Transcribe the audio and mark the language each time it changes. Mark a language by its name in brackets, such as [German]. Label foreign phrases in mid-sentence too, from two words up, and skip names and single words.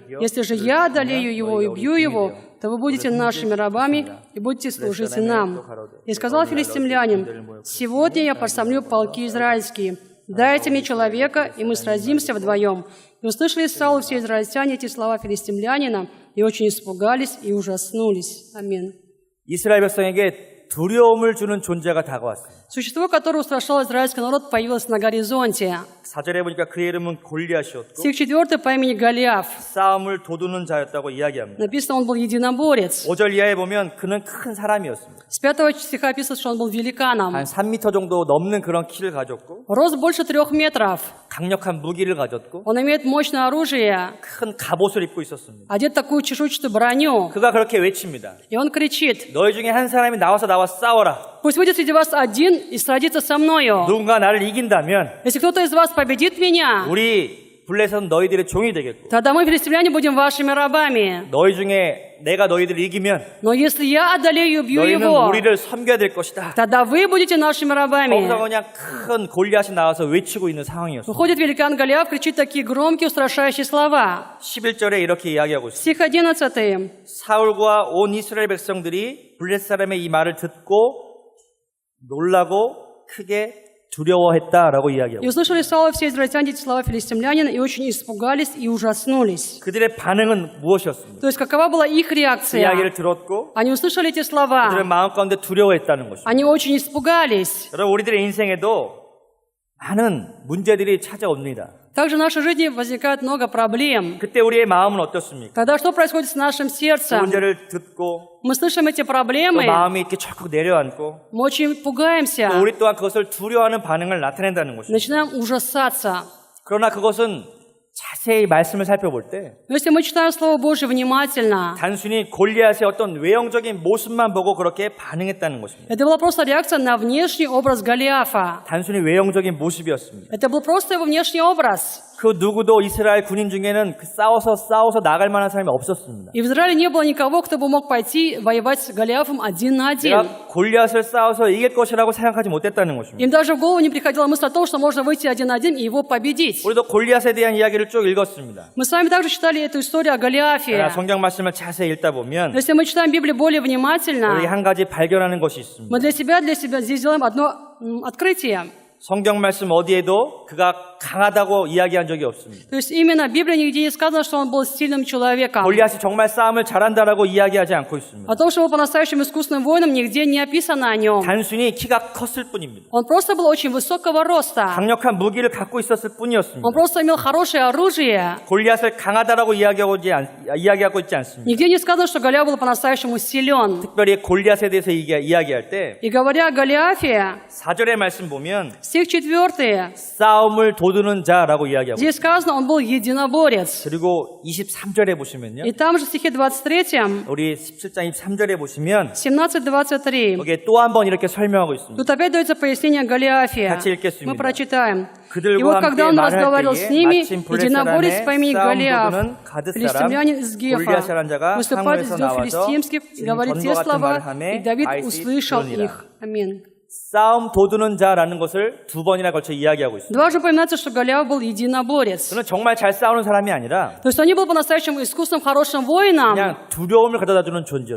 [Russian] Если же я одолею его и убью его, то вы будете нашими рабами и будете служить нам». И сказал филистимлянин: «Сегодня я посрамлю полки израильские. Дайте мне человека, и мы сразимся вдвоем». И услышали Саул и все израильтяне эти слова филистимлянина, и очень испугались и ужаснулись. Аминь. [Korean] 이스라엘 백성에게 두려움을 주는 존재가 다가왔습니다. [Russian] Существо, которое устрашало израильский народ, появилось на горизонте. [Korean] 4절에 보니까 그의 이름은 골리앗이었고 [Russian] Стих 4 по имени Голиаф. [Korean] 싸움을 도두는 자였다고 이야기합니다. [Russian] Написано, он был единоборец. [Korean] 5절 이하에 보면 그는 큰 사람이었습니다. [Russian] С 5 стиха описано, что он был великаном. [Korean] 한 3m 정도 넘는 그런 키를 가졌고 [Russian] Рост больше 3 метров. [Korean] 강력한 무기를 가졌고 [Russian] Он имеет мощное оружие. [Korean] 큰 갑옷을 입고 있었습니다. [Russian] Одет такую чешуйчатую броню. [Korean] 그가 그렇게 외칩니다. [Russian] И он кричит: [Korean] 너희 중에 한 사람이 나와 싸워라. [Russian] «Пусть выйдет среди вас один и сразится со мною. [Korean] 누군가 나를 이긴다면 [Russian] Если кто-то из вас победит меня, [Korean] 우리 블레셋은 너희들의 종이 되겠고 [Russian] тогда мы, филистимляне, будем вашими рабами. [Korean] 너희 중에 내가 너희들을 이기면 [Russian] Но если я одолею и убью [Korean] 너희는 [Russian] его, [Korean] 우리를 섬겨야 될 것이다. [Russian] тогда вы будете нашими рабами». [Korean] 거기서 그냥 큰 골리앗이 나와서 외치고 있는 상황이었어요. [Russian] Выходит великан Голиаф, кричит такие громкие, устрашающие слова. [Korean] 11절에 이렇게 이야기하고 있습니다. [Russian] Стих 11. [Korean] 사울과 온 이스라엘 백성들이 블레셋 사람의 이 말을 듣고 놀라고 크게 두려워했다라고 이야기하고 [Russian] «И услышали Саул и все израильтяне эти слова филистимлянина, и очень испугались и ужаснулись». [Korean] 그들의 반응은 무엇이었습니까? [Russian] То есть какова была их [Korean] 그 [Russian] реакция? [Korean] 이야기를 들었고 [Russian] Они услышали эти [Korean] 그들의 [Russian] слова, [Korean] 마음 가운데 두려워했다는 것입니다. [Russian] они очень испугались. [Korean] 여러분 우리들의 인생에도 많은 문제들이 찾아옵니다. [Russian] Также в нашей жизни возникает много проблем. [Korean] 그때 우리의 마음은 어떻습니까? [Russian] Тогда что происходит с нашим [Korean] 그 [Russian] сердцем? [Korean] 문제를 듣고 [Russian] Мы слышим эти [Korean] 또 [Russian] проблемы, [Korean] 마음이 이렇게 철컥 내려앉고 [Russian] мы очень [Korean] 또 [Russian] пугаемся, [Korean] 우리 또한 그것을 두려워하는 반응을 나타낸다는 것입니다. [Russian] начинаем ужасаться. [Korean] 그러나 그것은 자세히 말씀을 살펴볼 때 [Russian] Но если мы читаем Слово Божье внимательно, [Korean] 단순히 골리앗의 어떤 외형적인 모습만 보고 그렇게 반응했다는 것입니다. [Russian] это была просто реакция на внешний образ Голиафа. [Korean] 단순히 외형적인 모습이었습니다. [Russian] Это был просто его внешний образ. [Korean] 그 누구도 이스라엘 군인 중에는 그 싸워서 나갈 만한 사람이 없었습니다. [Russian] И в Израиле не было никого, кто бы мог пойти воевать с Голиафом один на один. [Korean] 내가 골리앗을 싸워서 이길 것이라고 생각하지 못했다는 것입니다. [Russian] Им даже в голову не приходила мысль о том, что можно выйти один на один и его победить. [Korean] 우리도 골리앗에 대한 이야기를 쭉 읽었습니다. [Russian] Мы с вами также читали эту историю о Голиафе. [Korean] 그러나 성경 말씀을 자세히 읽다 보면 [Russian] Но если мы читаем Библию более [Korean] 우리 [Russian] внимательно, [Korean] 한 가지 발견하는 것이 있습니다. [Russian] мы для себя здесь делаем одно открытие. [Korean] 성경 말씀 어디에도 그가 강하다고 이야기한 적이 없습니다. [Russian] То есть именно в Библии нигде не сказано, что он был сильным человеком. [Korean] 골리앗이 정말 싸움을 잘한다라고 이야기하지 않고 있습니다. [Russian] О том, что он был по-настоящему искусным воином, нигде не описано о нем. [Korean] 단순히 키가 컸을 뿐입니다. [Russian] Он просто был очень высокого роста. [Korean] 강력한 무기를 갖고 있었을 뿐이었습니다. [Russian] Он просто имел хорошее оружие. [Korean] 골리앗을 강하다라고 이야기하고 있지 않습니다. [Russian] Нигде не сказано, что Голиаф был по-настоящему силен. [Korean] 특별히 골리앗에 대해서 이야기할 때 [Russian] И говоря о Голиафе, [Korean] 4절의 말씀 보면 [Russian] стих 4. [Korean] 싸움을 도두는 자라고 이야기하고 [Russian] Здесь сказано, он был единоборец. [Korean] 그리고 23절에 보시면요. [Russian] И там же в стихе 23, [Korean] 우리 17장 23절에 보시면 [Russian] 17-23, [Korean] 여기에 또 한 번 이렇게 설명하고 있습니다. [Russian] тут опять дается пояснение Голиафе. [Korean] 같이 읽겠습니다. [Russian] Мы прочитаем. И [Korean] 그들과 [Russian] вот когда [Korean] 함께 [Russian] он [Korean] 말할 [Russian] разговаривал с [Korean] 때에 [Russian] ними, [Korean] 마침 블레 [Russian] единоборец по [Korean] 사람의 [Russian] имени [Korean] 싸움 [Russian] Голиаф, [Korean] 도두는 가드 사람 [Russian] филистимлянин из Гефа, [Korean] 골리앗이라는 자가 [Russian] выступает из [Korean] 상무에서 [Russian] дел [Korean] 나와서 [Russian] филистимских, и говорит те [Korean] 전과 같은 [Russian] слова, [Korean] 말을 하매 [Russian] и Давид [Korean] 다윗이 [Russian] услышал [Korean] 들으니라. [Russian] их. Аминь. [Korean] 싸움 도두는 자라는 것을 두 번이나 걸쳐 이야기하고 있습니다. [Russian] Дважды упоминается, что Голиаф был единоборец. [Korean] 그는 정말 잘 싸우는 사람이 아니라 [Russian] То есть он не был по-настоящему искусным, хорошим воином. [Korean] 그냥 두려움을 가져다주는 존재였습니다.